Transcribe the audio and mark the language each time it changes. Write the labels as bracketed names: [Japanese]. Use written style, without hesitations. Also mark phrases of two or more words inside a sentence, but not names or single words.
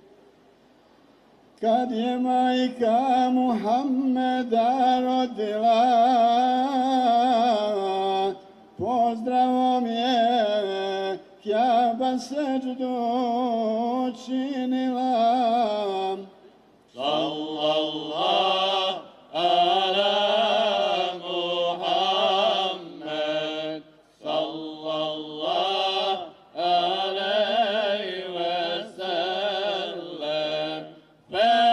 [Bosnian] Kad je majka Muhammeda rodila, pozdravom je Kjaba seđdu činila. [Arabic] صلى الله على محمد، صلى الله عليه وسلم، ف